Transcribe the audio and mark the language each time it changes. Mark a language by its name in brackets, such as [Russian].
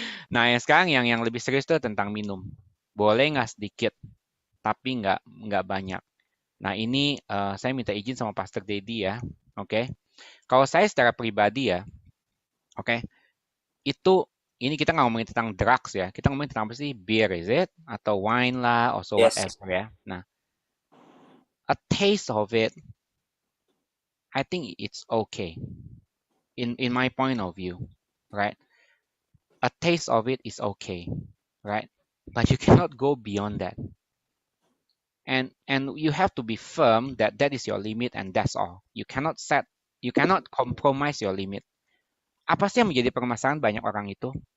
[Indonesian] Nah, yang sekarang yang lebih serius itu tentang minum. Boleh nggak sedikit, tapi nggak banyak. Nah, ini saya minta izin sama Pastor Dedi ya, oke? Kalau saya secara pribadi ya, oke, ini kita nggak ngomongin tentang drugs ya, kita ngomongin tentang apa sih? [English] Beer, is it? Atau wine lah, or so whatever ya. Nah, a taste of it, I think it's okay. In my point of view, right? A taste of it is okay, right? But you cannot go beyond that. And you have to be firm that that is your limit and that's all. You cannot compromise your limit. [Indonesian] Apa sih yang menjadi permasalahan banyak orang itu?